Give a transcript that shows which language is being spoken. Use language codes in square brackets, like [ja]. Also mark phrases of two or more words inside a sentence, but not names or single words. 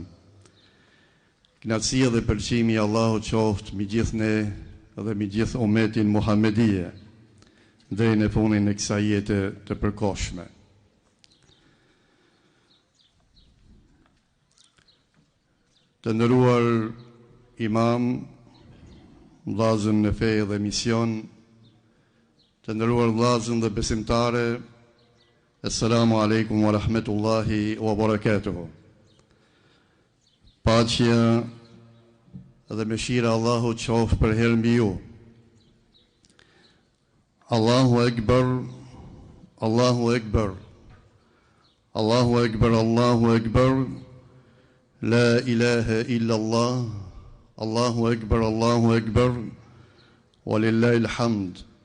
[sq] Kënaqësia dhe pëlqimi i Allahut qoftë mbi gjithë ne dhe mbi gjithë umetin muhamedie deri në fundin e kësaj jete të përkohshme. Të nderuar imam, vllazën në fe dhe mision, të nderuar vllazën dhe besimtare, [ar] السلام عليكم ورحمة الله وبركاته. [sq] Paqja dhe mëshira Allahu qoftë për herë mbi ju. [ar] الله أكبر، الله أكبر، الله أكبر، الله أكبر، لا إله إلا الله، الله أكبر، ولله الحمد.